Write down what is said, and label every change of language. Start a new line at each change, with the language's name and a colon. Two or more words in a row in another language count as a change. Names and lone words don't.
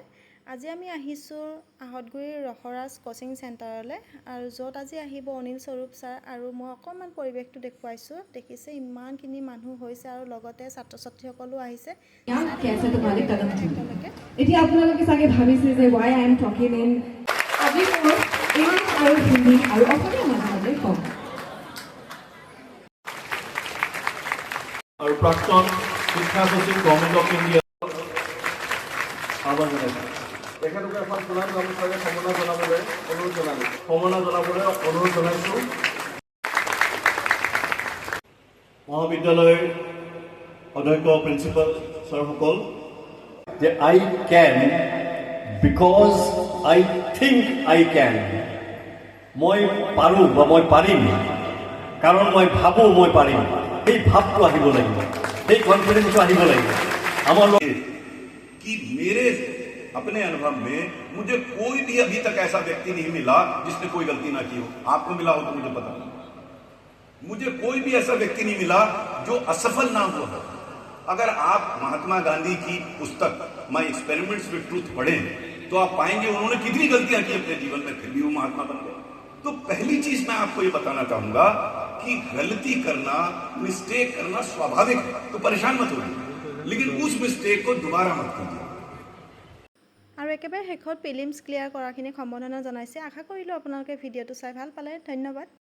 Assamese: আজি আমি আহিছোঁ আহতগুৰিৰ ৰসৰাজ কোচিং চেণ্টাৰলৈ আৰু য'ত আজি আহিব অনিল স্বৰূপ ছাৰ আৰু মই অকণমান পৰিৱেশটো দেখুৱাইছোঁ। দেখিছে ইমানখিনি মানুহ হৈছে আৰু লগতে ছাত্ৰ ছাত্ৰীসকলো আহিছে। এতিয়া আপোনালোকে চাগে ভাবিছে যে
English: why I am talking in English
Assamese: আৰু হিন্দী আৰু অসমীয়া মাজে কম। আৰু প্ৰাক্তন শিক্ষা সচিব
English: government of India
Assamese: আহ্বান জনাইছোঁ। তেখেতলোকে এখন পুৰাণ গামোচাৰে সমনা জনাবলৈ অনুৰোধ জনাইছোঁ। মহাবিদ্যালয়ৰ অধ্যক্ষ প্ৰিন্সিপাল ছাৰসকল যে
English: I can because I think I can,
Assamese: মই পাৰোঁ বা মই পাৰিম কাৰণ মই ভাবোঁ মই পাৰিম। এই ভাৱটো আহিব লাগিব, এই কনফিডেন্सটো আহিব লাগিব আমাৰ
Hindi: कि मेरे अपने अनुभव में मुझे कोई भी अभी तक ऐसा व्यक्ति नहीं मिला जिसने कोई गलती ना की हो। आपको मिला हो तो मुझे पता नहीं, मुझे कोई भी ऐसा व्यक्ति नहीं मिला जो असफल ना हुआ हो। अगर आप महात्मा गांधी की पुस्तक माय एक्सपेरिमेंट्स विद ट्रूथ पढ़ें तो आप पाएंगे उन्होंने कितनी गलतियां की अपने जीवन में, फिर भी वो महात्मा बन गए। तो पहली चीज मैं आपको ये बताना चाहूंगा कि गलती करना, मिस्टेक करना स्वाभाविक है, तो परेशान मत होइए, लेकिन उस मिस्टेक को दोबारा मत कीजिए।
Assamese: আৰু একেবাৰে শেষত প্ৰিলিমছ ক্লিয়াৰ কৰাখিনিক সম্বৰ্ধনা জনাইছে। আশা কৰিলোঁ আপোনালোকে ভিডিঅ'টো চাই ভাল পালে। ধন্যবাদ।